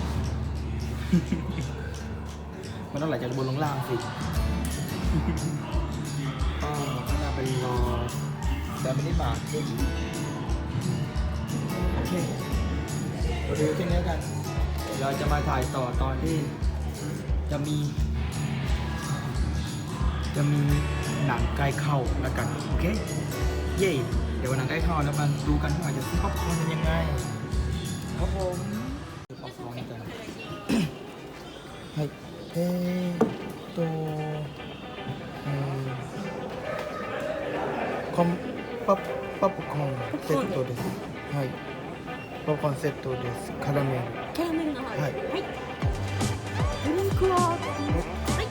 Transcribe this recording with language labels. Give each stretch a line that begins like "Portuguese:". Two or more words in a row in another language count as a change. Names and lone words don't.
Thai: มันต้องไหลจากบนลงล่างสิก็น่าไปรอแต่ไม่ได้มาโอเคเราดูแค่นี้กันเราจะมาถ่ายต่อตอนที่จะมี หนังใกล้เข้าแล้วกันโอเคเย่เดี๋ยวหนังใกล้เข้าแล้วมันดูกันว่าจะซื้อป๊อปคอร์นเป็นยังไงครับผมซื้อป๊อปคอร์นกัน
Japanese: はいポップコーンセットです。はい。ポップコーンセットです。カラメル。キャラメルの方。はいドリンクは。はい。